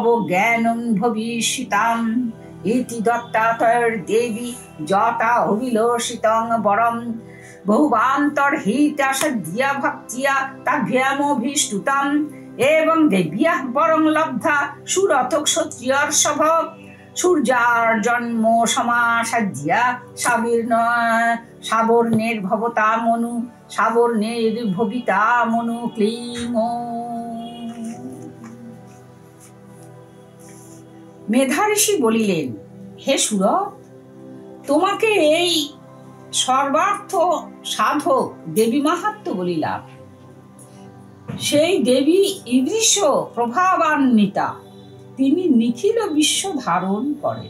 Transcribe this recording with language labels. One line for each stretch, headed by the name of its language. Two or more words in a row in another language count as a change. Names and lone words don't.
Sanskrit: ज्ञानं भविष्यताम् इति दत्तात्तैर्देवी जाता अभिलषितं वरं बहुवान्तर्हिता सद्या भक्त्या ताभ्यामभीष्टुतम् एवं देव्याः वरं लब्धा सुरथक्षत्रियर्षभ सूर्यार्जन्म समासाद्या सावर्णेर्भवता मनु सावर्णेर्भविता मनु क्लीं।
Bangla: মেধা ঋষি বলিলেন, হে সুরথ, তোমাকে এই সর্বার্থ সাধক দেবী মাহাত্ম্য বলিলাম। সেই দেবী ঈদৃশ প্রভাবান্বিতা, তিনি নিখিল বিশ্ব ধারণ করেন।